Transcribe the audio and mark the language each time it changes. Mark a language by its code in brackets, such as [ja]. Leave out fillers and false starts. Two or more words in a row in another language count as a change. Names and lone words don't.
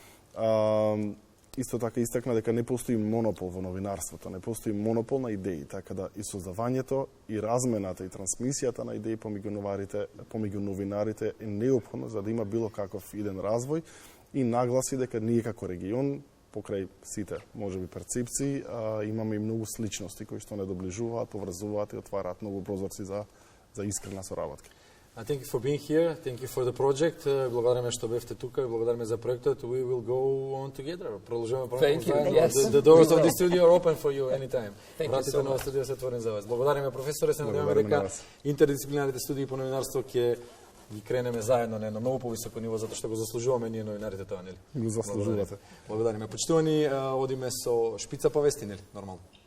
[mk] Исто така истакна дека не постои монопол во новинарството, не постои монопол на идеи, така да и создавањето, и размената, и трансмисијата на идеи помеѓу новинарите е неопходно за да има било каков иден развој и нагласи дека ние како регион, покрај сите, можеби, перцепции, имаме и многу сличности кои што не доближуваат, поврзуваат и отвараат многу прозорци за искрена соработка. [en] Thank you for being here. Thank you for the project. [mk] Благодариме што бевте тука и благодариме за проектот. [en] We will go on together. Продолжуваме Thank you. Yes. The doors of the studio are open for you anytime. Thank you [mk] Вратите [en] so [mk] на [en] much. [mk] студио се отворени за вас. Благодариме, професоре. Се надеваме Благодариме на дека вас. интердисциплинарните студии по новинарство ќе ги кренеме заедно на едно многу повисоко ниво, затоа што го заслужуваме ние новинарите тоа, нели? Го заслужувате. Благодариме. Почитувани, одиме со шпица повести, нели? Нормално.